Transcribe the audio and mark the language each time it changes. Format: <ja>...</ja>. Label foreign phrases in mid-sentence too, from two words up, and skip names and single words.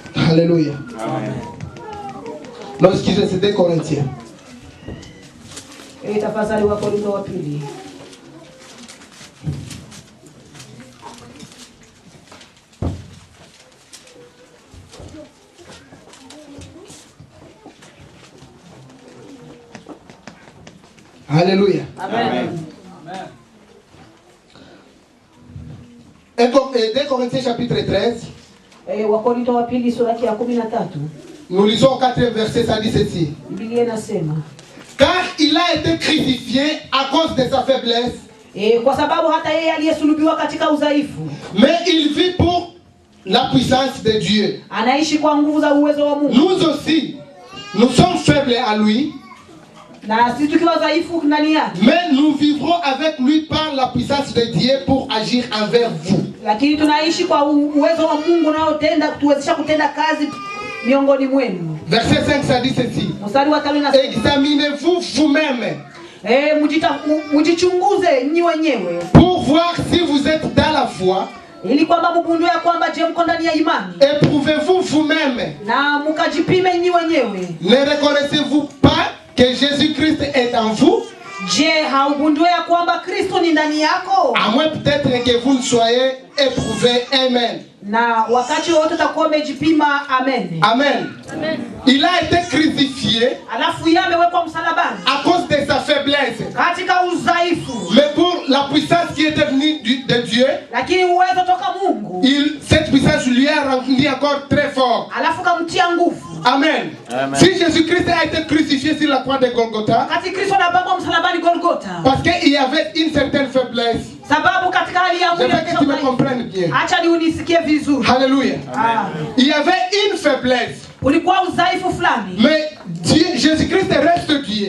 <fr>Alléluia. Amen. Non, excusez, c'était Corinthiens.</fr> <sw>Et tafadhali Wakorintho wa pili. Alléluia. Amen.</sw> <fr>2 Corinthiens chapitre 13.</fr> <sw>Wakorintho wa pili sura ya 13.</sw> <fr>Nous lisons au 4e verset, ça dit ceci.</fr> <sw>Biblia inasema,</sw> <fr>car il a été crucifié à cause de sa faiblesse.</fr> <sw>Kwa sababu hata yeye aliyesulubiwa katika udhaifu.</sw> <fr>Mais il vit pour la puissance de Dieu.</fr> <sw>Anaishi kwa nguvu za uwezo wa Mungu.</sw> <fr>Nous aussi, nous sommes faibles à lui.</fr> <sw>Na sisi tukiwa dhaifu ndani yake.</sw> <fr>Mais nous vivrons avec lui par la puissance de Dieu pour agir envers vous.</fr> <sw>Lakini tunaishi kwa uwezo wa Mungu unaotenda kutuwezesha kutenda kazi miongoni mwenu.</sw> <fr>Verset 5 ça dit ceci.</fr> <sw>Mstari wa 5 unasema,</sw> <fr>examinez-vous vous-même.</fr> <sw>Mjichunguze nyinyi wenyewe.</sw> <fr>Pour voir si vous êtes dans la foi.</fr> <sw>Ili kwamba mgundue ya kwamba je, mko ndani ya imani.</sw> <fr>Éprouvez-vous vous-même.</fr> <sw>Na mkajipime nyinyi wenyewe.</sw> <fr>Ne reconnaissez-vous pas que Jésus-Christ est en vous?</fr> <sw>Je, haugundue ya kwamba Kristo ni ndani yako?</sw> <fr>À moins peut-être que vous ne soyez éprouvés. Amen.</fr> <sw>Na wakati wote utakuwa umejipima. Amen.</sw> <fr>Amen. Amen. Il a été crucifié</fr> <sw>alafu yamewekwa msalabani</sw> <fr>à cause de sa faiblesse.</fr> <sw>Katika udhaifu.</sw> <fr>Mais pour la puissance qui était venue de Dieu,</fr> <sw>lakini uwezo toka Mungu,</sw> <fr>cette puissance lui a rendu encore très fort.</fr> <sw>Alafu kamtia nguvu. Amen. Amen.</sw> <fr>Si Jésus-Christ a été crucifié sur la croix de Golgotha, parce qu'il y avait une certaine faiblesse. Je veux que tu me comprennes bien. Alléluia. Il y avait une faiblesse. Mais Jésus-Christ reste Dieu.</fr>